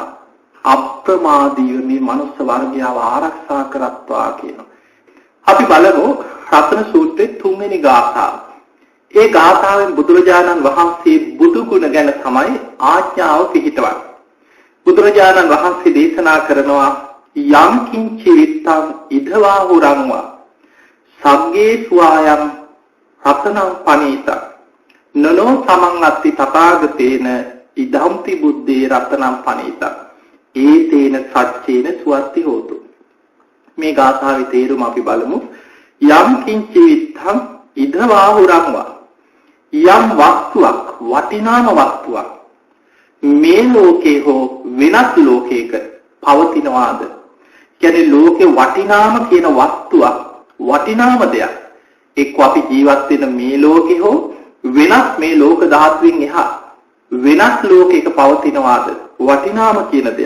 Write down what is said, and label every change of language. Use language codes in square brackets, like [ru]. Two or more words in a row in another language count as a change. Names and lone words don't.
[si] අප්‍රමාදීව මේ මනුස්ස වර්ගයාව ආරක්ෂා කරත්වා කියනවා. අපි බලමු රතන සූත්‍රයේ 3 වෙනි ගාථාව. ඒ ගාථාවෙන් බුදුරජාණන් වහන්සේ බුදු ගුණ ගැන තමයි ආඥාව පිළිහිටවන්නේ. බුදුරජාණන් වහන්සේ දේශනා කරනවා [pi] යම් කිංචි විත්තං ඉදවා හුරංවා සග්ගේ සුවායම් රතනං පනීත නනෝ සමං අත්ති තථාගතේන ඉදම්පි බුද්දේ රතනං පනීත ඒතේන සච්චේන සුවත්ති හෝතු. [si] මේ ගාථාවේ තේරුම අපි බලමු. [pi] යම් කිංචි විත්තං ඉදවා හුරංවා [si] යම් වස්තුවක් වටිනාම වස්තුවක් මේ ලෝකේ හෝ වෙනත් ලෝකයක පවතිනවාද? කියන්නේ ලෝකේ වටිනාම කියන වස්තුවක් වටිනාම දෙයක් එක්ක අපි ජීවත් වෙන මේ ලෝකේ හෝ වෙනත් මේ ලෝක ධාතුවෙන් එහා වෙනත් ලෝකයක පවතිනවාද වටිනාම කියන දෙයක්.